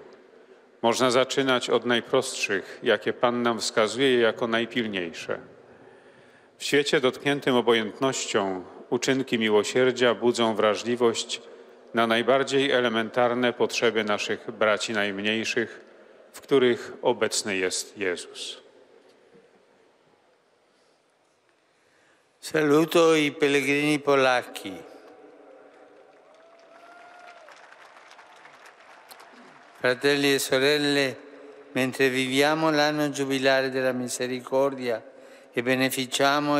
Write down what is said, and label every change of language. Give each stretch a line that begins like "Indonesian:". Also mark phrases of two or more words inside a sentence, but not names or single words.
Polish: Można zaczynać od najprostszych, jakie Pan nam wskazuje jako najpilniejsze. W świecie dotkniętym obojętnością uczynki miłosierdzia budzą wrażliwość na najbardziej elementarne potrzeby naszych braci najmniejszych, w których obecny jest Jezus.
Italian: Saluto i pellegrini polacchi. Fratelli e sorelle, mentre viviamo l'anno giubilare della misericordia e beneficiamo